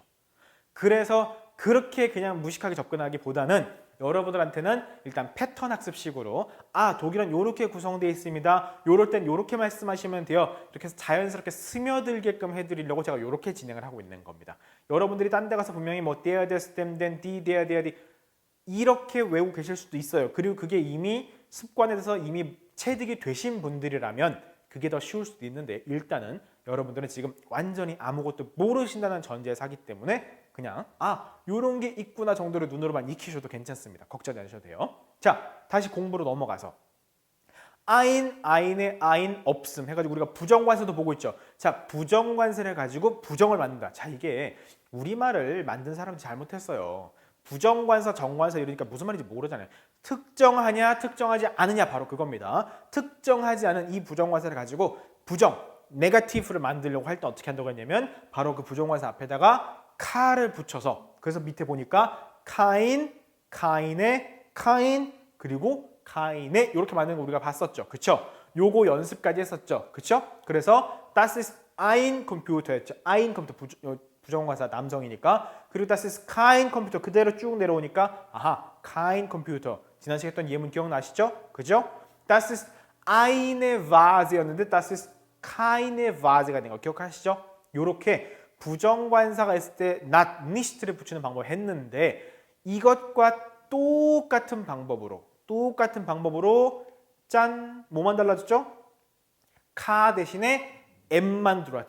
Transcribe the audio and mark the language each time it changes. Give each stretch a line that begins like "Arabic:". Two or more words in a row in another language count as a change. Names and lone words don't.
Korean: 그래서 그렇게 그냥 무식하게 접근하기보다는 여러분들한테는 일단 패턴 학습식으로 독일은 이렇게 구성되어 있습니다. 요럴 땐 이렇게 말씀하시면 돼요. 이렇게 해서 자연스럽게 스며들게끔 해드리려고 제가 이렇게 진행을 하고 있는 겁니다. 여러분들이 딴 데 가서 분명히 뭐
German: der, des, dem, den, die, der, die
Korean: 이렇게 외우고 계실 수도 있어요. 그리고 그게 이미 습관에 대해서 이미 체득이 되신 분들이라면 그게 더 쉬울 수도 있는데 일단은 여러분들은 지금 완전히 아무것도 모르신다는 전제에서 하기 때문에 그냥 요런 게 있구나 정도로 눈으로만 익히셔도 괜찮습니다. 걱정하지 않으셔도 돼요. 자, 다시 공부로 넘어가서
German: ein, eine, ein,
Korean: 없음 해가지고 우리가 부정관사도 보고 있죠. 자, 부정관사를 가지고 부정을 만든다. 자, 이게 우리말을 만든 사람이 잘못했어요. 부정관사, 정관사 이러니까 무슨 말인지 모르잖아요. 특정하냐, 특정하지 않느냐 바로 그겁니다. 특정하지 않은 이 부정관사를 가지고 부정, 네거티브를 만들려고 할 때 어떻게 한다고 했냐면 바로 그 부정관사 앞에다가 카를 붙여서 그래서 밑에 보니까
German: kein, keine, kein
Korean: 그리고 카인의 이렇게 만드는 거 우리가 봤었죠. 그쵸? 요거 연습까지 했었죠. 그쵸? 그래서
German: Das ist ein Computer
Korean: 였죠. ein 컴퓨터 부정관사 남성이니까. 그리고
German: das ist kein Computer
Korean: 그대로 쭉 내려오니까 아하,
German: kein Computer.
Korean: 지난 시간에 했던 예문 기억나시죠? 그죠?
German: das ist eine Vase였는데 das ist keine Vase가
Korean: 된 거 기억하시죠? 요렇게 부정관사가 있을 때 not, nicht를 붙이는 방법을 했는데 이것과 똑같은 방법으로 짠! 뭐만 달라졌죠? 카 대신에 M만 들어왔죠.